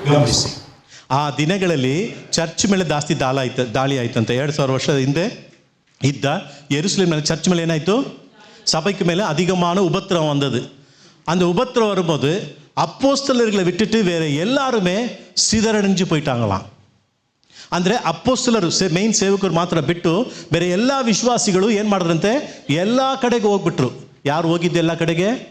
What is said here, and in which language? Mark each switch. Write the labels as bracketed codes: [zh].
[kn] ಗಮನಿಸಿ, ಆ ದಿನಗಳಲ್ಲಿ ಚರ್ಚ್ ಮೇಲೆ ಜಾಸ್ತಿ ದಾಳಿ ಆಯ್ತಂತೆ. 2000 ವರ್ಷದ ಹಿಂದೆ ಇದ್ದ ಯೆರೂಸಲೇಮಿನಲ್ಲಿ ಚರ್ಚ್ ಮೇಲೆ ಏನಾಯಿತು? [ta] சபைக்கு மேலே அதிகமான உபத்திரம் வந்தது. அந்த உபத்திரம் வரும்போது அப்போஸ்தலர்களை விட்டுட்டு வேற எல்லாருமே ಸಿದರಣಿಂಜು போயிட்டாங்களாம். [kn] ಅಂದರೆ ಅಪ್ಪೋಸ್ತಲರು ಮೇನ್ ಸೇವಕರು ಮಾತ್ರ ಬಿಟ್ಟು ಬೇರೆ ಎಲ್ಲ ವಿಶ್ವಾಸಿಗಳು ಏನು ಮಾಡಿದ್ರಂತೆ? ಎಲ್ಲ ಕಡೆಗೆ ಹೋಗ್ಬಿಟ್ರು. ಯಾರು ಹೋಗಿದ್ದು ಎಲ್ಲ ಕಡೆಗೆ?